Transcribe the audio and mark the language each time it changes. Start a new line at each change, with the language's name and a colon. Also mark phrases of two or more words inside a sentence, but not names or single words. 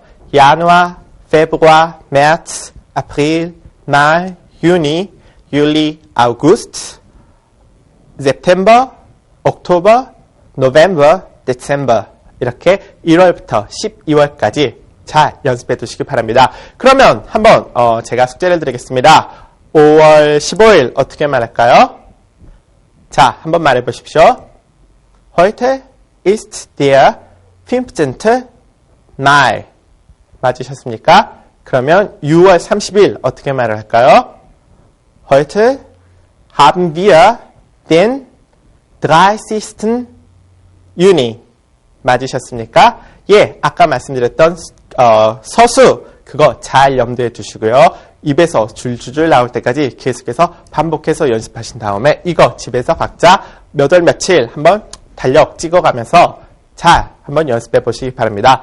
German: Januar, Februar, März, April, Mai, Juni, Juli, August, September, Oktober, November, Dezember.
Korean: 이렇게 1월부터 12월까지 잘 연습해 두시기 바랍니다. 그러면 한번 제가 숙제를 드리겠습니다. 5월 15일 어떻게 말할까요? 자, 한번 말해 보십시오.
German: Heute ist der 15. Mai.
Korean: 맞으셨습니까? 그러면 6월 30일 어떻게 말을 할까요?
German: Heute haben wir den 30. Juni.
Korean: 맞으셨습니까? 예, 아까 말씀드렸던 서수 그거 잘 염두에 두시고요. 입에서 줄줄줄 나올 때까지 계속해서 반복해서 연습하신 다음에 이거 집에서 각자 몇 월 며칠 한번 달력 찍어가면서 잘 한번 연습해 보시기 바랍니다.